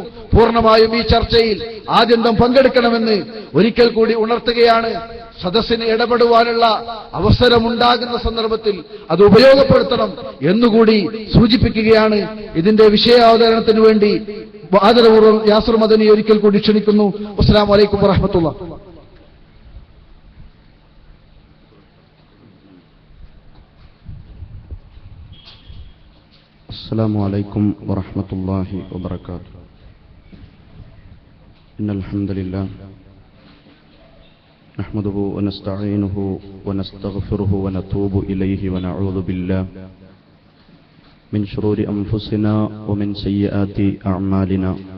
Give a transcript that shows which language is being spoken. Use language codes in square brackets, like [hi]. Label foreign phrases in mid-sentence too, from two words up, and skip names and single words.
[ml] പൂർണ്ണമായും ഈ ചർച്ചയിൽ ആദ്യന്തം പങ്കെടുക്കണമെന്ന് ഒരിക്കൽ കൂടി ഉണർത്തുകയാണ്. സദസ്സിന് ഇടപെടുവാനുള്ള അവസരമുണ്ടാകുന്ന സന്ദർഭത്തിൽ അത് ഉപയോഗപ്പെടുത്തണം എന്നുകൂടി സൂചിപ്പിക്കുകയാണ്. ഇതിന്റെ വിഷയാവതരണത്തിന് വേണ്ടി ആദരപൂർവ്വം യാസിർ മദനി ഒരിക്കൽ കൂടി ക്ഷണിക്കുന്നു. [ar] السلام عليكم ورحمة الله. السلام عليكم ورحمة الله وبركاته. إن الحمد لله نحمده ونستعينه ونستغفره ونتوب إليه ونعوذ بالله من شرور أنفسنا ومن سيئات أعمالنا.